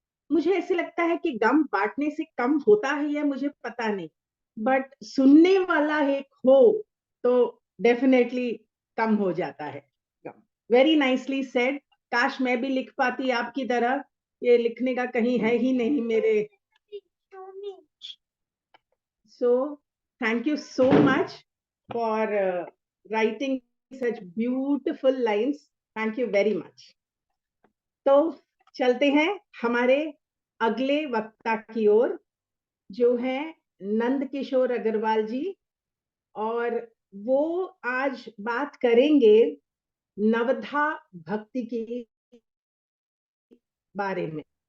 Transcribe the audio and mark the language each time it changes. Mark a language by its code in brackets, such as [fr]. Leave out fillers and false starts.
[hi] मुझे ऐसे लगता है कि गम बांटने से कम होता है, या मुझे पता नहीं, बट सुनने वाला एक हो तो डेफिनेटली कम हो जाता है गम। [en] Very nicely said. [hi] काश मैं भी लिख पाती आपकी तरह। ये लिखने का कहीं है ही नहीं मेरे। [en] So thank you so much for writing such beautiful lines. Thank you very much. [hi] तो चलते हैं हमारे अगले वक्ता की ओर, जो है नंद किशोर अग्रवाल जी, और वो आज बात करेंगे नवधा भक्ति के बारे में।